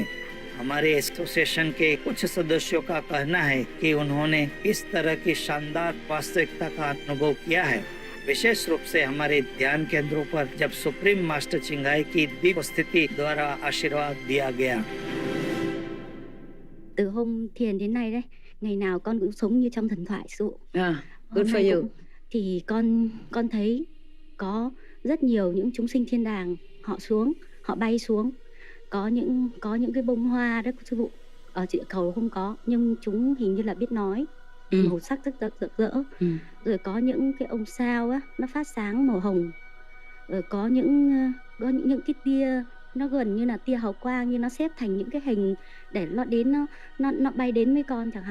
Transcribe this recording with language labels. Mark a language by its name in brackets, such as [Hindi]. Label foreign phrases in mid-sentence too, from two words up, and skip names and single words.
[Hindi] हमारे एसोसिएशन के कुछ सदस्यों का कहना है कि उन्होंने इस तरह की शानदार वास्तविकता का अनुभव किया है, विशेष रूप से हमारे ध्यान केंद्रों पर जब सुप्रीम मास्टर चिंगाई की दिव्य स्थिति द्वारा आशीर्वाद दिया गया। [Vietnamese] Từ hôm thiền đến nay đấy, ngày nào con cũng sống như trong thần thoại sư. [English] Good for you. [Vietnamese] Thì con thấy có rất nhiều những chúng sinh thiên đàng họ bay xuống, có những cái bông hoa đó sư phụ, ở địa cầu không có, nhưng chúng hình như là biết nói, màu sắc rất rực rỡ. Rồi có những cái ông sao á, nó phát sáng màu hồng, rồi có những cái tia nó gần như là tia hào quang, như nó xếp thành những cái hình để nó đến nó bay đến với con chẳng hạn.